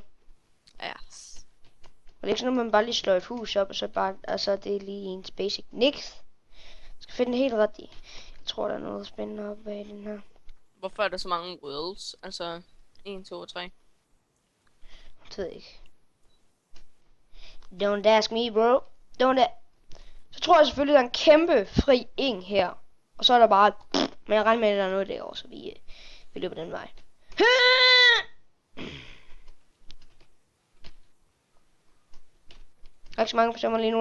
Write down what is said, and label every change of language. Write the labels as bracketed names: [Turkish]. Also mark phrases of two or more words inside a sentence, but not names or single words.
[Danish] Yes. Og det er ikke sådan noget, man bare lige slår et hus op, og så bare, altså det er lige ens basic. Nix. Vi skal finde det helt ret i. Jeg tror, der er noget spændende oppe bag den her. Hvorfor er der så mange worlds? Altså 1, 2 og 3. Det ved jeg ikke. [English] Don't ask me, bro. [Danish] Så tror jeg selvfølgelig, der er en kæmpe fri eng her. Og så er der bare... Men jeg regner med, at der er noget derovre, så vi løber den vej. Der er ikke så mange personer lige nu.